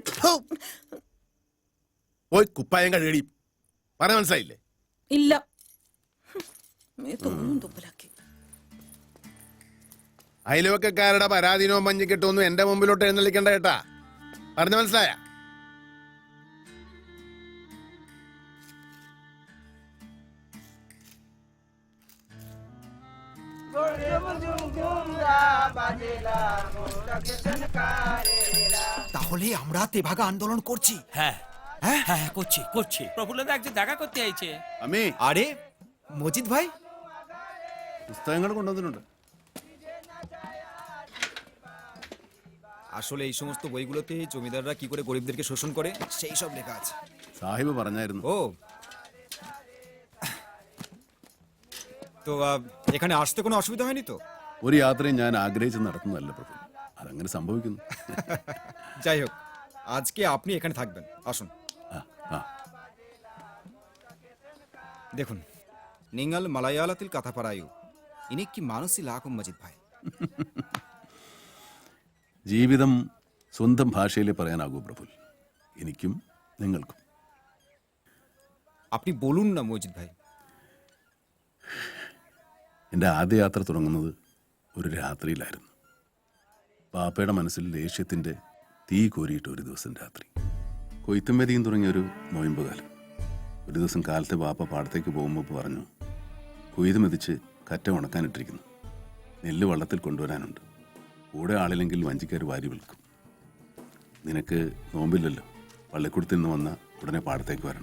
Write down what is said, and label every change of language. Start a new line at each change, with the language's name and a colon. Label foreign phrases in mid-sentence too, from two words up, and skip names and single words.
Malayalam: പോയി കുപ്പായം കഴിയടി. പറഞ്ഞ മനസ്സിലായില്ലേ? ഇല്ല. തുമ്പലാക്കി. അയൽവക്കക്കാരുടെ പരാധീനവും പഞ്ഞിക്കെട്ടൊന്നും എന്റെ മുമ്പിലോട്ട് എഴുന്നള്ളിക്കണ്ട കേട്ടാ. പറഞ്ഞ മനസ്സിലായ?
Bangla: তাহলে আমরা তেভাগা আন্দোলন করছি? হ্যাঁ হ্যাঁ হ্যাঁ করছি করছি। প্রফুল্লদা একজন দেখা করতে আইছে। আমি আরে মজিদ ভাই,
Malayalam: പുസ്തകങ്ങൾ കൊണ്ടുവന്നിട്ടുണ്ട്।
Bangla: আসলে এই সমস্ত বইগুলোতে জমিদাররা কি করে গরিবদেরকে শোষণ করে সেই সব লেখা আছে।
Malayalam: സാഹിബ് പറഞ്ഞായിരുന്നു।
Bangla: ও, তো এখানে আসতে কোনো অসুবিধা হয়নি তো?
Malayalam: ഒരു യാത്രയും ഞാൻ ആഗ്രഹിച്ച് നടത്തുന്നതല്ല പ്രഭു, അതങ്ങനെ സംഭവിക്കുന്നു।
Bangla: যাই হোক, আজকে আপনি এখানে থাকবেন, আসুন। দেখুন,
Malayalam: നിങ്ങൾ മലയാളത്തിൽ കഥ പറയൂ, എനിക്ക് മനസ്സിലാകും മജിദ് ഭായ്। ജീവിതം സ്വന്തം ഭാഷയിലേ പറയാനാകൂ പ്രഭു, എനിക്കും നിങ്ങൾക്കും।
Bangla: আপনি বলুন না মজিদ ভাই।
Malayalam: എൻ്റെ ആദ്യ യാത്ര തുടങ്ങുന്നത് ഒരു രാത്രിയിലായിരുന്നു. പാപ്പയുടെ മനസ്സിൽ ദേഷ്യത്തിൻ്റെ തീ കോരിയിട്ട് ഒരു ദിവസം രാത്രി. കൊയ്ത്തുമേതിയും തുടങ്ങിയൊരു നൊയമ്പ് കാലം. ഒരു ദിവസം കാലത്തെ പാപ്പ പാടത്തേക്ക് പോകുമ്പോൾ പറഞ്ഞു, കൊയ്ത് മെതിച്ച് കറ്റ ഉണക്കാനിട്ടിരിക്കുന്നു, നെല്ല് വള്ളത്തിൽ കൊണ്ടുവരാനുണ്ട്, കൂടെ ആളില്ലെങ്കിൽ വഞ്ചിക്കാർ വാരി വിൽക്കും, നിനക്ക് നോമ്പില്ലല്ലോ, പള്ളിക്കൂടത്തിൽ നിന്ന് വന്ന ഉടനെ പാടത്തേക്ക് വരണം.